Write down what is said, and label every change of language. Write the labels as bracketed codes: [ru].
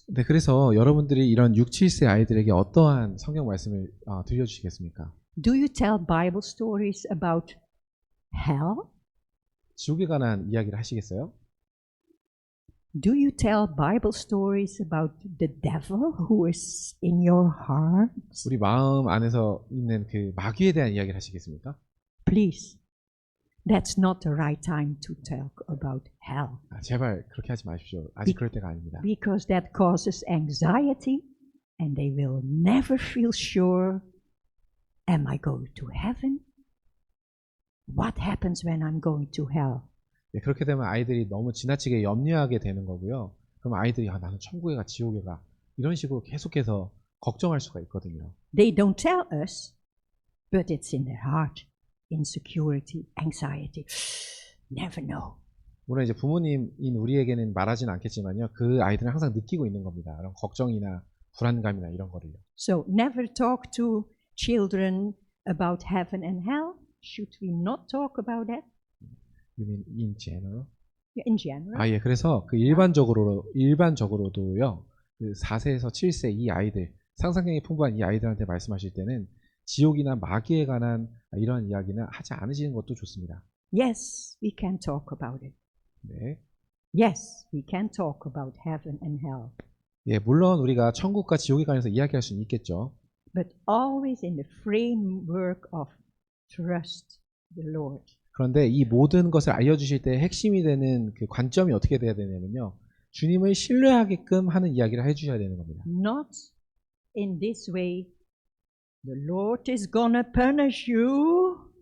[ko] 네, 그래서 여러분들이 이런 6, 7세 아이들에게 어떠한 성경 말씀을 들려주시겠습니까? [en] Do you tell Bible stories about hell? [ko] 지옥에 관한 이야기를 하시겠어요? [en] Do you tell Bible stories about the devil who is in your heart? [ko] 우리 마음 안에서 있는 그 마귀에 대한 이야기를 하시겠습니까? [en] Please. That's not the right time to talk about hell. [ko] 제발 그렇게 하지 마십시오. 아직 그럴 때가 아닙니다. [en] Because that causes anxiety and they will never feel sure, am I going to heaven? What happens when I'm going to hell? [ko] 네, 그렇게 되면 아이들이 너무 지나치게 염려하게 되는 거고요. 그럼 아이들이 나는 천국에 가 지옥에 가 이런 식으로 계속해서 걱정할 수가 있거든요. [en] They don't tell us, but it's in their heart. Insecurity, anxiety. Never know. [ko] 물론 이제 부모님인 우리에게는 말하진 않겠지만요. 그 아이들은 항상 느끼고 있는 겁니다. 그런 걱정이나 불안감이나 이런 거를요. [en] So never talk to children about heaven and hell. Should we not talk about that? You mean in general? In general. [ko] 예, 그래서 그 일반적으로도요. 그 4세에서 7세 이 아이들, 상상력이 풍부한 이 아이들한테 말씀하실 때는 지옥이나 마귀에 관한 이런 이야기는 하지 않으시는 것도 좋습니다. [en] Yes, we can talk about it. [ko] 네. [en] Yes, we can talk about heaven and hell. [ko] 예, 물론 우리가 천국과 지옥에 관해서 이야기할 수는 있겠죠. [en] But always in the framework of trust the Lord. [ko] 그런데 이 모든 것을 알려주실 때 핵심이 되는 그 관점이 어떻게 돼야 되냐면요. 주님을 신뢰하게끔 하는 이야기를 해주셔야 되는 겁니다. [en] Not in this way, the Lord is gonna punish you.